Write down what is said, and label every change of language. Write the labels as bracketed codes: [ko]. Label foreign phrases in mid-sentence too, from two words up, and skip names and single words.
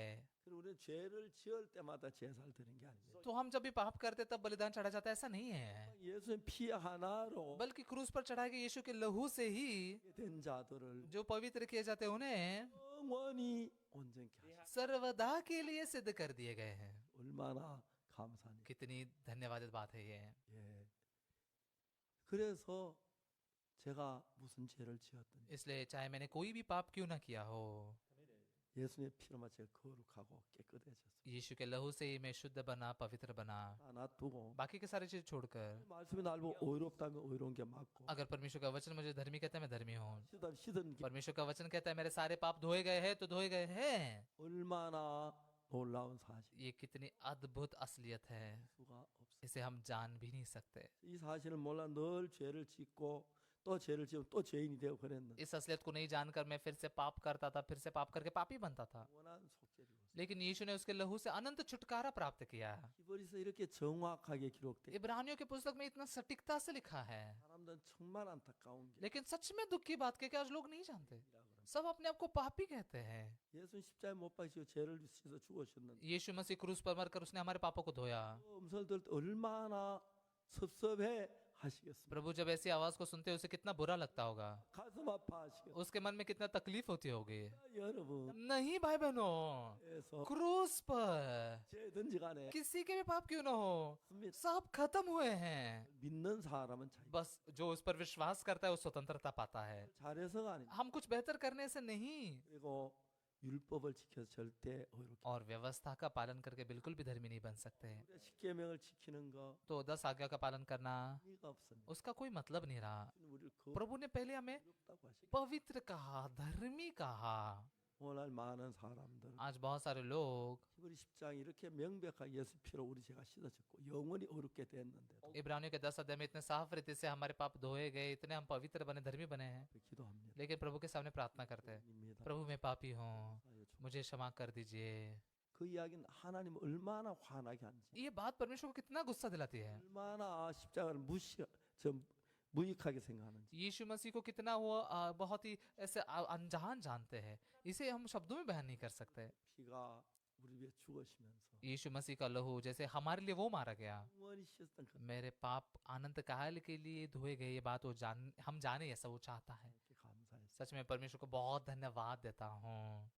[ko] 그리고 우리는 죄를 지을 때마다 제사를 드리는 게 아니에요. [hi] तो हम जब भी पाप करते तब बलिदान चढ़ा जाता है, ऐसा नहीं है, [ko] 예수의 피 하나로 [hi] बल्कि क्रूस पर चढ़ाए गए यीशु के लहू से ही [ko] 된 자들을 [hi] जो पवित्र किए जाते हैं उन्हें [ko] 영원히 온전케 하시고 [hi] सर्वदा के लिए सिद्ध कर दिए गए हैं। [ko] 얼마나 감사하니. [hi] कितनी धन्यवादित बात है ये। [ko] 예. 그래서 제가 무슨 죄를 지었든지 [hi] इसलिए चाहे मैंने कोई भी पाप क्यों ना किया हो, [ko] 예수님의 피로만 제가 거룩하고 깨끗해졌어요. [hi] यीशु के लहू से ही मैं शुद्ध बना, पवित्र बना। [ko] 다 놔두고 [hi] बाकी के सारी चीज छोड़कर, [ko] 말씀이 날 보고 의롭다면 의로운 게 맞고 [hi] अगर परमेश्वर का वचन मुझे धर्मी कहता है मैं धर्मी हूँ, [ko] 씻은 게 [hi] परमेश्वर का वचन कहता है मेरे सारे पाप धोए गए हैं, तो धोए गए हैं। [ko] 얼마나 놀라운 사실. [hi] ये कितनी अद्भुत असलियत है, [ko] 수가 없어요. [hi] इसे हम जान भी नहीं सकते। [ko] 이 사실을 몰라 늘 죄를 짓고 또 죄를 지으면 또 죄인이 되고 그랬는데 [hi] इस असलियत को नहीं जानकर मैं फिर से पाप करता था, फिर से पाप करके पापी बनता था। [ko] 원한 속죄를 입었어요. [hi] लेकिन यीशु ने उसके लहू से अनंत छुटकारा प्राप्त किया। [ko] 히브리서 इ렇게 정확하게 기록돼. [hi] इब्रानियों की पुस्तक में इतना सटीकता से लिखा है, [ko] 사람들은 정말 안타까운 게 [hi] लेकिन सच में दुख की बात है कि आज लोग नहीं जानते, सब अपने आप को पापी कहते हैं। [ko] 예수는 십자가에 못 박히시고 죄를 씻어 죽으셨는데 [hi] यीशु मसीह क्रूस पर मरकर उसने हमारे पापों को धोया। [ko] 그 음성을 들을 때 얼마나 섭섭해 하시겠습니까? [hi] प्रभु जब ऐसी आवाज को सुनते हैं उसे कितना बुरा लगता होगा, [ko] 가슴 아파하시겠습니까? [hi] उसके मन में कितना तकलीफ होती होगी। [ko] 여러분 [hi] नहीं भाई बहनों, [ko] 그래서 [hi] क्रूस पर [ko] 죄든지 간에 [hi] किसी के भी पाप क्यों ना हो, सब खत्म हुए हैं। [ko] 믿는 사람은 자기 [hi] बस जो उस पर विश्वास करता है वो स्वतंत्रता पाता है। [ko] 잘해서가 아니고 [hi] हम कुछ बेहतर करने से नहीं, [ko] 그리고 율법을 지켜서 절대 의롭게 [hi] और व्यवस्था का पालन करके बिल्कुल भी धर्मी नहीं बन सकते। [ko] 우리가 십계명을 지키는 거 [hi] तो 10 आज्ञा का पालन करना [ko] 의미가 없습니다. [hi] उसका कोई मतलब नहीं रहा। [ko] 주는 우리를 [hi] प्रभु ने पहले हमें [ko] 거룩다고 하시고 [hi] पवित्र कहा, धर्मी कहा। [ko] 오늘 많은 사람들 [hi] आज बहुत सारे लोग [ko] 히브리 10장 이렇게 명백하게 예수 피로 우리 죄가 씻어졌고 영원히 어렵게 됐는데도 [hi] इब्रानियों के 10 अध्याय में इतने साफ रीति से हमारे पाप धोए गए, इतने हम पवित्र बने, धर्मी बने हैं, [ko] 기도합니다. [hi] लेकिन प्रभु के सामने प्रार्थना करते हैं, [ko] 입니다. [hi] प्रभु मैं पापी हूँ, [ko] 사여 주- [hi] मुझे क्षमा कर दीजिए। [ko] 그 이야기는 하나님 얼마나 화나게 하는지 [hi] ये बात परमेश्वर को कितना गुस्सा दिलाती है। [ko] 얼마나 십자가를 무익하게 생각하는지 [hi] यीशु मसीह को कितना वो बहुत ही ऐसे अनजान जानते हैं। इसे हम शब्दों में बयान नहीं कर सकते। [ko] 피가 우리 위해 죽으시면서 [hi] यीशु मसीह का लहू जैसे हमारे लिए वो मारा गया, [ko] 영원히 씻었던 그 [hi] मेरे पाप अनंत काल के लिए धोए गए, ये बात वो हम जाने ऐसा वो चाहता है। [ko] 하나님께 감사해서 [hi] सच में परमेश्वर को बहुत धन्यवाद देता हूँ।